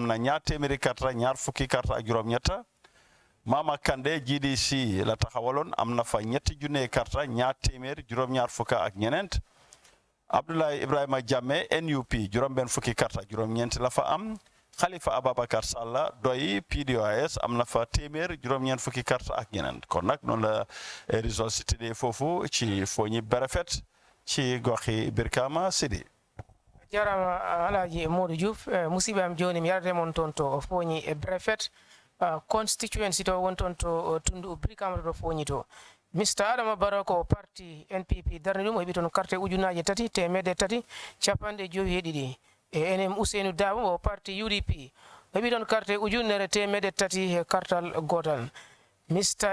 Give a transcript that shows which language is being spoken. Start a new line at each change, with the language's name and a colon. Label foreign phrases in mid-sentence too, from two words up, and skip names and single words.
Wolof: na ñaar téeméeri karta ñaar fukki karta ak juróom-ñetta Mama Kande GDC la taxawaloon am na fa ñetti junney karta ñaar téeméer juróom-ñaar fukka ak ñeneent Abdoulaye Ibrahima Jammeh NUP juróom-benn fukki karta juróom-ñeent la fa am Khalifa Ababakar Salla doy PDOIS am na fa téeméer juróom-ñeent fukki karta ak ñeneent kon nag noonu la résultat si tëddee foofu ci Foni Berefet ci goxi Birkama Sidi
Fula: jarama Alhaji Modou Diouf musibe am joni mi yarate mon toon to Foni Berefet constituency to won toon to tundu Birkama to Foni to Mr. Adama Barrow ko parti NPP darni ɗum o heɓi toon carte ujunaje tati temedde tati capanɗe joyi e ɗiɗi enem Ousseynou Dabo o parti UDP o heɓi toon carte ujunere temedde tati e kartal gotal Mr.